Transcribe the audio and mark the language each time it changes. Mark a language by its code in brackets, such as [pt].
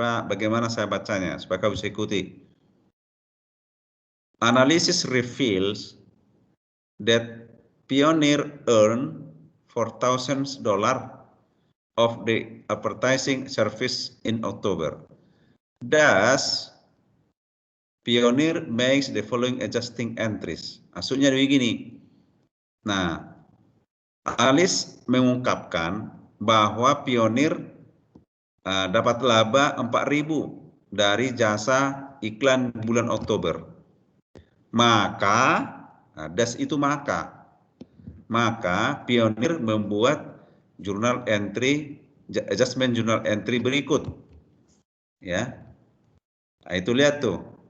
[id] Bagaimana saya bacanya supaya kau bisa ikuti. [en] Analysis reveals that Pioneer earned $4,000 of the advertising service in October. Thus, Pioneer makes the following adjusting entries. [id] Maksudnya begini. Nah, analis mengungkapkan bahwa Pioneer dapat laba 4.000 dari jasa iklan bulan Oktober. Maka, das itu maka Pioneer membuat jurnal entry, adjustment journal entry berikut. Ya. Nah, itu lihat tuh.